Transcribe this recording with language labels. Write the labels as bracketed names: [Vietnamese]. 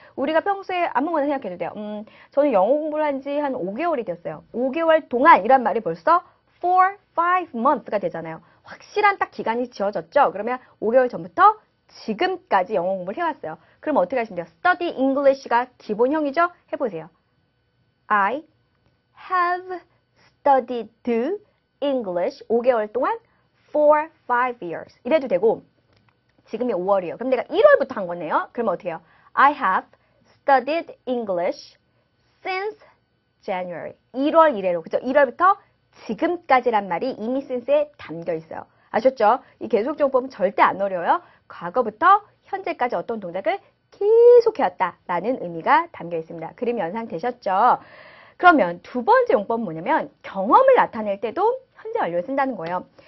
[Korean] 우리가 평소에 아무거나 생각해도 돼요. 저는 영어 공부를 한 지 한 5개월이 됐어요. 5개월 동안 이란 말이 벌써 4, 5 months가 되잖아요. 확실한 딱 기간이 지어졌죠? 그러면 5개월 전부터 지금까지 영어 공부를 해왔어요. 그럼 어떻게 하시면 돼요? Study English가 기본형이죠? 해보세요. [English] I have studied English [Korean] 5개월 동안 [English] for 5 years. [Korean] 이래도 되고 지금이 5월이에요. 그럼 내가 1월부터 한 거네요. 그러면 어떻게 해요? [English] I have studied English since January. [Korean] 1월 이래로. 그죠? 1월부터 지금까지란 말이 이미 since에 담겨 있어요. 아셨죠? 이 계속적법은 절대 안 어려워요. 과거부터 현재까지 어떤 동작을 계속해왔다라는 의미가 담겨 있습니다. 그림 연상되셨죠? 그러면 두 번째 용법은 뭐냐면 경험을 나타낼 때도 현재 완료를 쓴다는 거예요.